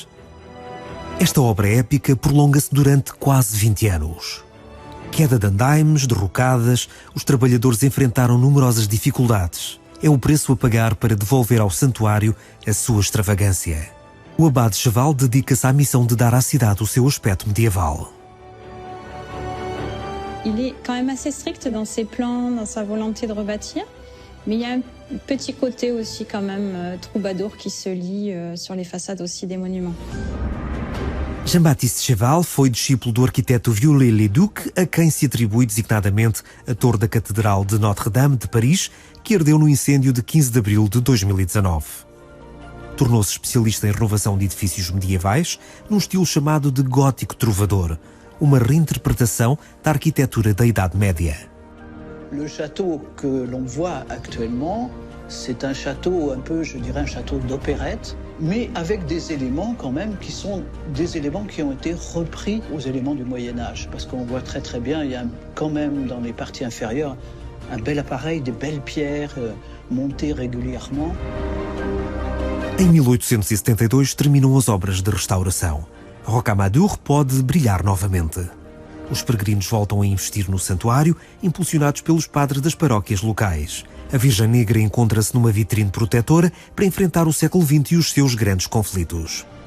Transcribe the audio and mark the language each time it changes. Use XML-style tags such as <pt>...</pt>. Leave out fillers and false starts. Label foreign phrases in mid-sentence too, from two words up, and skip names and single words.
<pt>Esta obra épica prolonga-se durante quase 20 anos. Queda de andaimes, derrocadas, os trabalhadores enfrentaram numerosas dificuldades. É o preço a pagar para devolver ao santuário a sua extravagância. O abade Cheval dedica-se à missão de dar à cidade o seu aspecto medieval.</pt> <fr>Il est quand même assez strict dans ses plans, dans sa volonté de rebâtir, mais il y a un petit côté aussi quand même troubadour qui se lie sur les façades aussi des monuments.</fr> <pt>Jean-Baptiste Cheval foi discípulo do arquiteto Viollet-le-Duc, a quem se atribui designadamente a torre da Catedral de Notre-Dame de Paris, que ardeu no incêndio de 15 de abril de 2019. Tornou-se especialista em renovação de edifícios medievais, num estilo chamado de gótico trovador, uma reinterpretação da arquitetura da Idade Média.</pt> <fr>Le château que l'on voit actuellement, c'est un château un peu, je dirais, un château d'opérette, mais avec des éléments quand même qui sont des éléments qui ont été repris aux éléments du Moyen-Âge. Parce qu'on voit très bien, il y a quand même dans les parties inférieures un bel appareil, des belles pierres montées régulièrement.</fr> <pt>Em 1872 terminam as obras de restauração. Rocamadour pode brilhar novamente. Os peregrinos voltam a investir no santuário, impulsionados pelos padres das paróquias locais. A Virgem Negra encontra-se numa vitrine protetora para enfrentar o século XX e os seus grandes conflitos.</pt>